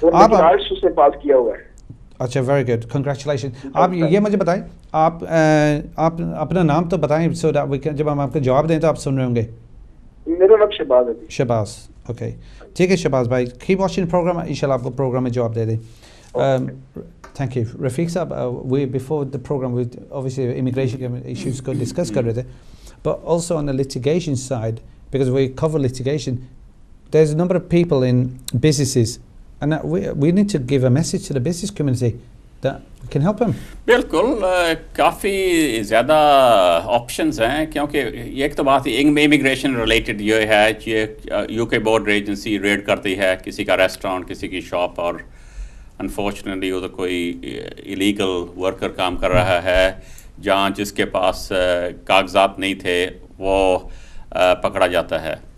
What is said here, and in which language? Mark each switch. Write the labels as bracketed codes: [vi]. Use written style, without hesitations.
[ur] آپ اس نے پاس کیا ہوا ہے. اچھا ویری گڈ, کنگریچولیشن. آپ یہ مجھے بتائیں, آپ اپنا نام تو بتائیں سو جب ہم آپ کو جواب دیں تو آپ سن رہے ہوں گے. میرا نام شہباز ہے. شہباز. اوکے ٹھیک ہے شہباز بھائی, [en] keep watching programme, [ur] انشاءاللہ آپ کو پروگرام میں جواب دے دیں. Thank you. [en] رفیق صاحب, we before the programme we obviously immigration [ur] کے ایشوز کو ڈسکس کر رہے تھے, [en] but also on the litigation side, because we cover litigation, there's a number of people in businesses and we need to give a message to the business community that can help them. [ur] بالکل کافی زیادہ options ہیں, کیونکہ ایک تو بات immigration related یہ ہے کہ یو کے بورڈر ایجنسی ریڈ کرتی ہے کسی کا ریسٹورینٹ, کسی کی شاپ, اور انفارچونیٹلی ادھر کوئی ایلیگل ورکر کام کر رہا ہے جہاں جس کے پاس کاغذات نہیں تھے وہ پکڑا جاتا ہے.